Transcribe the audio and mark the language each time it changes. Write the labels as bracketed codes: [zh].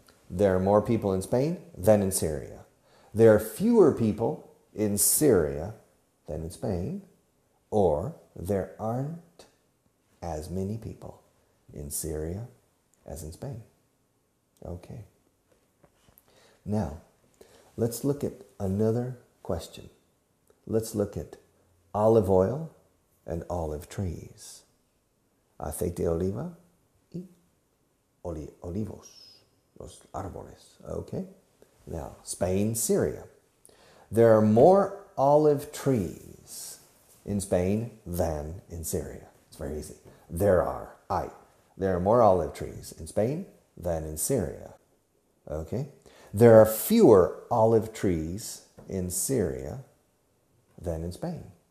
[en] There are more people in Spain than in Syria. There are fewer people in Syria than in Spain, or there aren't as many people in Syria as in Spain. Okay. Now, let's look at another question. Let's look at olive oil and olive trees. [es] Aceite de oliva y olivos, los árboles. [en] Okay? Now, Spain, Syria. There are more olive trees in Spain than in Syria. It's very easy. There are more olive trees in Spain than in Syria. Okay? There are fewer olive trees in Syria than in Spain.